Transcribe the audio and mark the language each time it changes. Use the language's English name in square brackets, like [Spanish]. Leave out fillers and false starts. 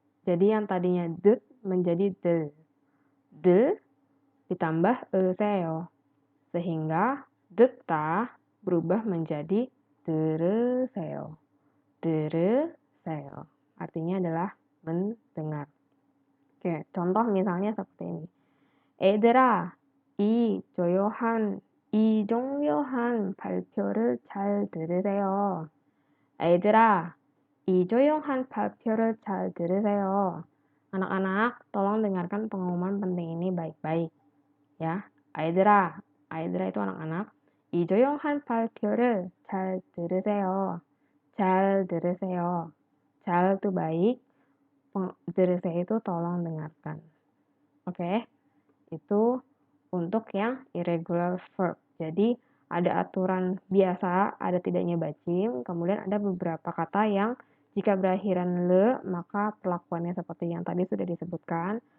[Indonesian] Jadi yang tadinya det menjadi de. De ditambah seo. Sehingga deta berubah menjadi dereseo. Dereseo. Artinya adalah mendengar. Oke, contoh misalnya seperti ini. [Korean] 얘들아, 이 중요한 발표를 잘 들으세요. 얘들아, 이 조용한 발표를 잘 들으세요. [Indonesian] Anak-anak, tolong dengarkan pengumuman penting ini baik-baik. Ya, 아이들아 itu anak-anak. [Korean] 이 조용한 발표를 잘 들으세요. 잘 들으세요. [Indonesian] 잘 itu baik, 들으세요 itu tolong dengarkan. Oke, itu untuk yang irregular verb. Jadi ada aturan biasa, ada tidaknya bacim, kemudian ada beberapa kata yang jika berakhiran le, maka perlakuannya seperti yang tadi sudah disebutkan.